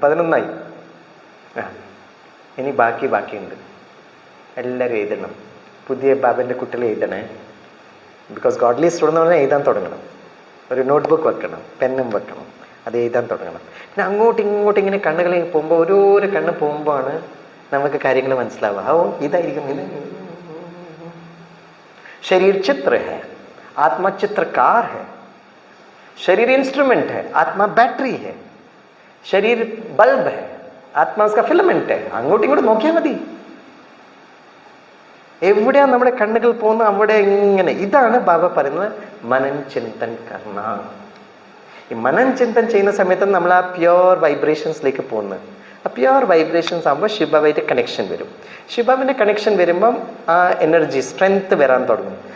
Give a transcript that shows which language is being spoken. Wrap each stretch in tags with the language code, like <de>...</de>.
<ml>11 ഇനി ബാക്കിയുണ്ട്. എല്ലാവരും എഴുതണം. പുതിയ ബാബൻ്റെ കുട്ടികൾ എഴുതണേ. ബിക്കോസ് ഗോഡ്ലി സ്റ്റുഡൻ്റ് എന്ന് പറഞ്ഞാൽ എഴുതാൻ തുടങ്ങണം. ഒരു നോട്ട്ബുക്ക് വെക്കണം, പെന്നും വെക്കണം, അത് എഴുതാൻ തുടങ്ങണം. പിന്നെ അങ്ങോട്ടും ഇങ്ങോട്ടും ഇങ്ങനെ കണ്ണുകളിൽ പോകുമ്പോൾ ഓരോരോ കണ്ണ് പോകുമ്പോഴാണ് നമുക്ക് കാര്യങ്ങൾ മനസ്സിലാവുക. ഇതായിരിക്കും ഇത്.</ml> <hi>शरीर चित्र है, आत्मा चित्रकार है. शरीर इंस्ट्रूमेंट है, आत्मा बैटरी है. शरीर बल्ब है, आत्मा उसका फिलमेंट है.</hi> <ml>അങ്ങോട്ടും ഇങ്ങോട്ടും നോക്കിയാൽ മതി. എവിടെയാണ് നമ്മുടെ കണ്ണുകൾ പോകുന്നത് അവിടെ ഇങ്ങനെ. ഇതാണ് ബാബ പറയുന്നത് മനൻ ചിന്തൻ കർണ. ഈ മനൻ ചിന്തൻ ചെയ്യുന്ന സമയത്ത് നമ്മൾ ആ പ്യുവർ വൈബ്രേഷൻസിലേക്ക് പോകുന്നത്. ആ പ്യുവർ വൈബ്രേഷൻസ് ആകുമ്പോൾ ശിവബാബായിട്ട് കണക്ഷൻ വരും. ശിവബാബിൻ്റെ കണക്ഷൻ വരുമ്പം ആ എനർജി സ്ട്രെങ്ത് വരാൻ തുടങ്ങും.</ml>